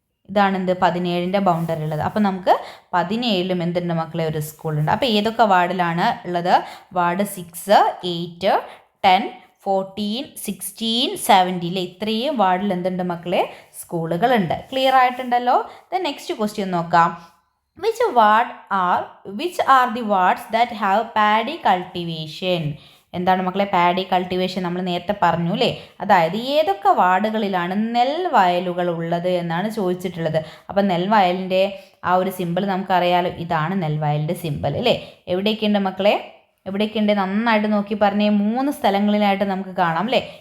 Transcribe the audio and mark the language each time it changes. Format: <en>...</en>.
<ml>ഇതാണ് എന്ത് 17ൻ്റെ ബൗണ്ടറി ഉള്ളത്. അപ്പോൾ നമുക്ക് 17ലും എന്തുണ്ട് മക്കളെ, ഒരു സ്കൂളുണ്ട്. അപ്പോൾ ഏതൊക്കെ വാർഡിലാണ് ഉള്ളത്, വാർഡ് 6, 8, 10, 14, 16, 17 ഇത്രയും വാർഡിൽ എന്തുണ്ട് മക്കളെ, സ്കൂളുകളുണ്ട്. ക്ലിയർ ആയിട്ടുണ്ടല്ലോ.</ml> <en>then next question</en> <ml>നോക്കാം.</ml> <en>Which are the wards that have paddy cultivation?</en> <ml>എന്താണ് മക്കളെ പാഡി കൾട്ടിവേഷൻ, നമ്മൾ നേരത്തെ പറഞ്ഞു അല്ലേ. അതായത് ഏതൊക്കെ വാർഡുകളിലാണ് നെൽവയലുകൾ ഉള്ളത് എന്നാണ് ചോദിച്ചിട്ടുള്ളത്. അപ്പം നെൽവയലിൻ്റെ ആ ഒരു സിമ്പിൾ നമുക്കറിയാലോ, ഇതാണ് നെൽവയലിൻ്റെ സിമ്പിൾ അല്ലേ. എവിടെയൊക്കെയുണ്ട് മക്കളെ, എവിടെയൊക്കെയുണ്ട് നന്നായിട്ട് നോക്കി പറഞ്ഞേ. 3 സ്ഥലങ്ങളിലായിട്ട് നമുക്ക് കാണാം അല്ലേ.</ml>